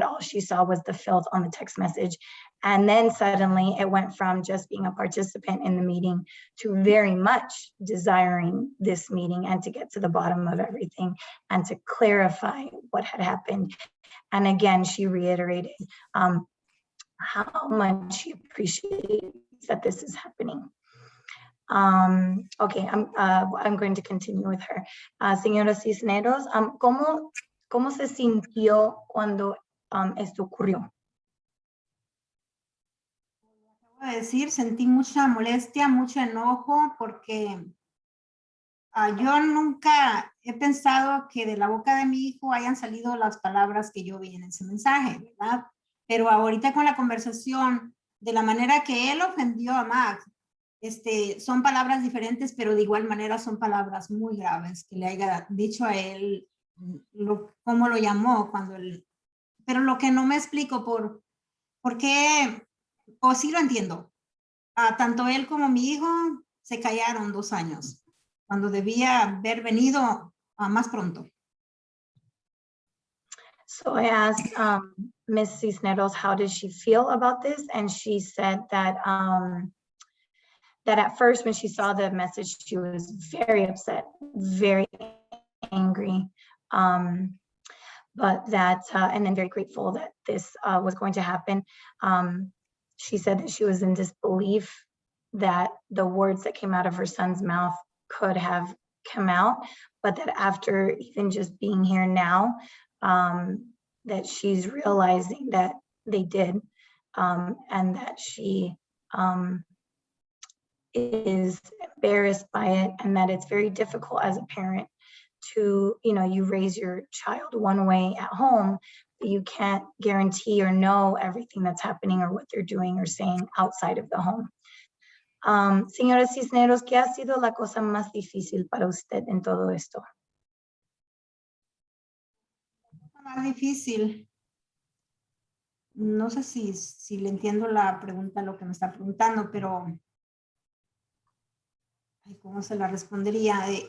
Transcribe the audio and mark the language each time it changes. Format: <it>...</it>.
<en>But all she saw was the filth on the text message. And then suddenly it went from just being a participant in the meeting to very much desiring this meeting and to get to the bottom of everything and to clarify what had happened. And again, she reiterated how much she appreciates that this is happening. Okay, I'm going to continue with her.</en> <es>Señora Cisneros, ¿cómo se sintió cuando esto ocurrió? Acabo de decir, sentí mucha molestia, mucho enojo, porque yo nunca he pensado que de la boca de mi hijo hayan salido las palabras que yo vi en ese mensaje, ¿verdad? Pero ahorita con la conversación, de la manera que él ofendió a Max, son palabras diferentes, pero de igual manera son palabras muy graves que le haya dicho a él, cómo lo llamó cuando él, pero lo que no me explico por qué, o sí lo entiendo, tanto él como mi hijo se callaron 2 años, cuando debía haber venido más pronto.</es> <en>So I asked Ms. Cisneros, how did she feel about this? And she said that that at first when she saw the message, she was very upset, very angry. But that, and then very grateful that this was going to happen. She said that she was in disbelief that the words that came out of her son's mouth could have come out, but that after even just being here now, that she's realizing that they did, and that she is embarrassed by it, and that it's very difficult as a parent to, you raise your child one way at home, but you can't guarantee or know everything that's happening or what they're doing or saying outside of the home.</en> <es>Señora Cisneros, ¿qué ha sido la cosa más difícil para usted en todo esto? Más difícil. No sé si le entiendo la pregunta, lo que me está preguntando, pero ¿cómo se la respondería?</es>